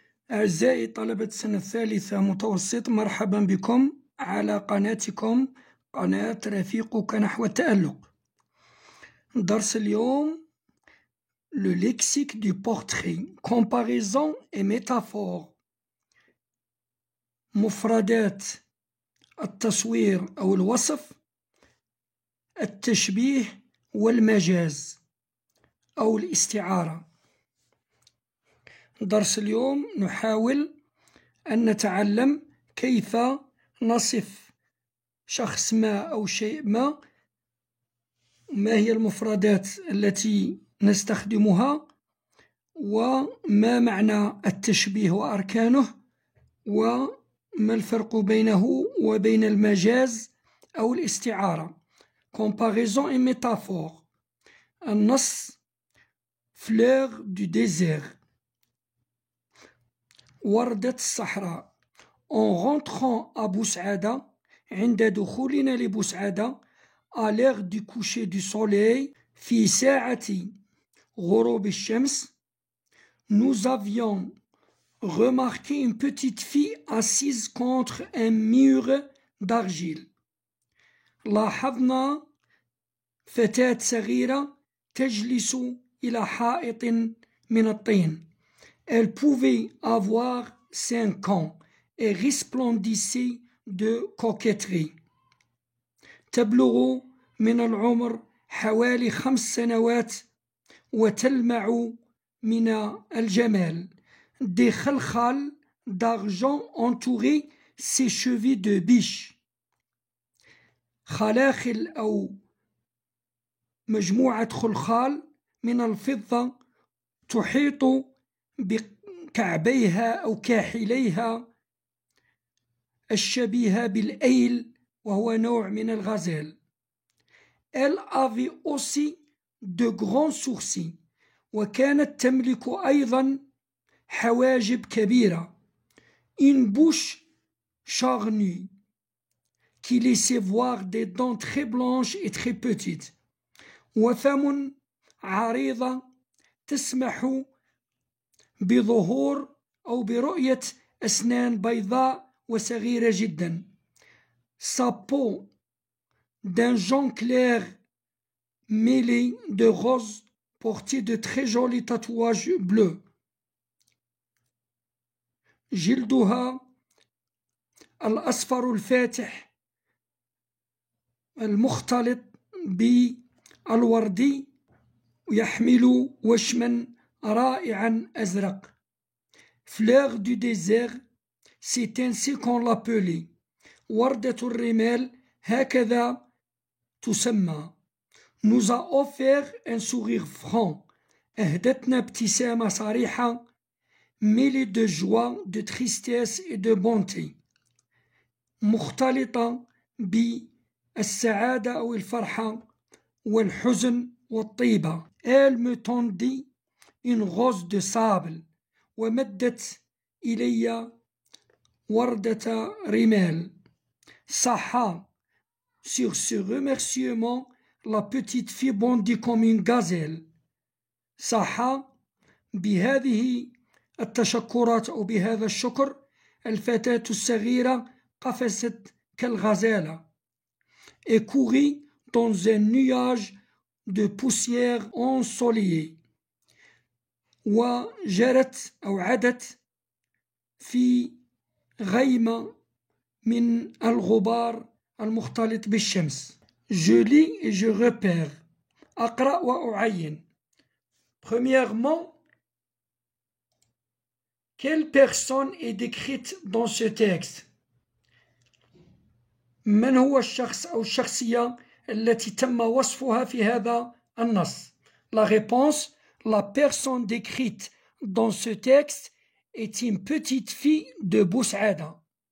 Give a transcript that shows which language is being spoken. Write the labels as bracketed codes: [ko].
[ar] أعزائي طلبة السنة الثالثة متوسط، مرحبا بكم على قناتكم قناة رفيقك نحو التألق. درس اليوم [fr] le lexique du portrait, comparaison et métaphore. [ar] مفردات التصوير أو الوصف، التشبيه والمجاز أو الاستعارة. درس اليوم نحاول أن نتعلم كيف نصف شخص ما أو شيء ما هي المفردات التي نستخدمها، وما معنى التشبيه وأركانه، وما الفرق بينه وبين المجاز أو الاستعارة. [fr] Comparaison et métaphore. [ar] النص [fr] fleur du désert، [ar] وردة الصحراء. [fr] En rentrant à Boussaada، [ar] عند دخولنا لبوسعادة، [fr] à l'heure du coucher du soleil، [ar] في ساعة غروب الشمس، [fr] nous avions remarqué une petite fille assise contre un mur d'argile. [ar] لاحظنا فتاة صغيرة تجلس إلى حائط من الطين. [fr] Elle pouvait avoir 5 ans et resplendissait de coquetterie. [ar] تبلغ من العمر حوالي 5 سنوات وتلمع من الجمال. [fr] Des خلخال d'argent entouraient ses cheveux de biche. [ar] خلاخل أو مجموعة خلخال من الفضة تحيط بكعبيها أو كاحليها الشبيهة بالأيل، وهو نوع من الغزال. [fr] Elle avait aussi de grands sourcils، [ar] وكانت تملك أيضا حواجب كبيرة. [fr] Une bouche charnue qui laissait voir des dents très blanches et très petites. [ar] وفم عريضة تسمح بظهور أو برؤية أسنان بيضاء وصغيرة جدا. [fr] Sa peau d'un jaune clair mêlé de rose portait de très jolis tatouages bleus. [ar] جلدها الأصفر الفاتح المختلط بالوردي، يحمل وشما رائعا أزرق. [fr] Fleur du désert، c'est ainsi qu'on l'appelait. [ar] وردة الرمال، هكذا تسمى. [fr] Nous a offert un sourire franc، [ar] أهدتنا ابتسامة صريحة، [fr] mêlée de joie, de tristesse et de bonté، [ar] مختلطة بالسعادة أو الفرحة والحزن والطيبة. [fr] Elle me tendit une rose de sable، [ar] ومدت إلي وردة رمال. صح. [fr] Sur ce remerciement، la petite fille bondit comme une gazelle. [ar] صح. بهذه التشكرات أو بهذا الشكر، الفتاة الصغيرة قفزت كالغزالة. [fr] Et courit dans un nuage de poussière ensoleillée، [ar] وجرت أو عدت في غيمة من الغبار المختلط بالشمس. [fr] Je lis et je repère، [ar] أقرأ وأعين. [fr] Premièrement، quelle personne est décrite dans ce texte؟ [ar] من هو الشخص أو الشخصية التي تم وصفها في هذا النص؟ [fr] La réponse: la personne décrite dans ce texte est une petite fille de Boussaada.